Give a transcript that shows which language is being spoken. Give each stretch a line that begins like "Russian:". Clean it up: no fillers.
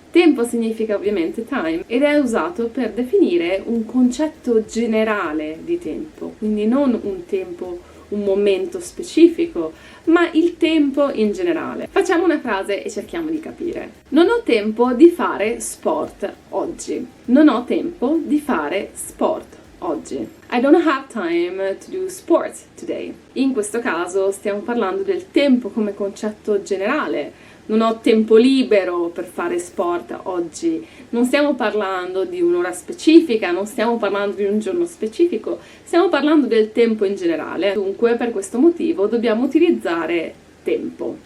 Italian: Tempo significa ovviamente time ed è usato per definire un concetto generale di tempo, quindi non un tempo, un momento specifico, ma il tempo in generale. Facciamo una frase e cerchiamo di capire. Non ho tempo di fare sport oggi. Non ho tempo di fare sport oggi.
English: I don't have time to do sports today.
Italian: In questo caso stiamo parlando del tempo come concetto generale. Non ho tempo libero per fare sport oggi. Non stiamo parlando di un'ora specifica, non stiamo parlando di un giorno specifico, stiamo parlando del tempo in generale. Dunque, per questo motivo dobbiamo utilizzare tempo.